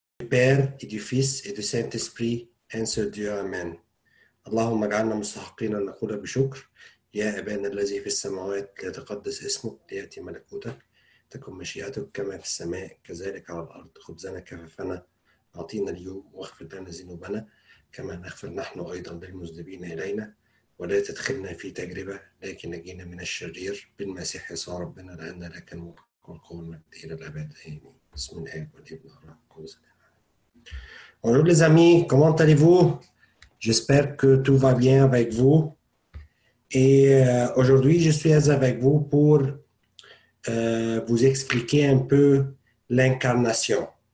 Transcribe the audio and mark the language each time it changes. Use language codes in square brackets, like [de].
[fr] Père et du Fils et du Saint-Esprit, un seul Dieu. Amen. [ar] اللهم اجعلنا مستحقين أن نقول بشكر يا أبانا الذي في السماوات ليتقدس اسمك ليأتي ملكوتك تكن مشيئتك كما في السماء كذلك على الأرض خبزنا كفافنا أعطينا اليوم واغفر لنا ذنوبنا كما نغفر نحن أيضا للمذنبين إلينا ولا تدخلنا في تجربة لكن نجينا من الشرير بالمسيح يسوع ربنا لأن لك الملك والقوة والمجد إلى الأبد آمين. بسم الله والابن والروح القدس. [fr] Bonjour les amis, comment allez-vous? J'espère que tout va bien avec vous. Et aujourd'hui, je suis avec vous pour vous expliquer un peu l'incarnation.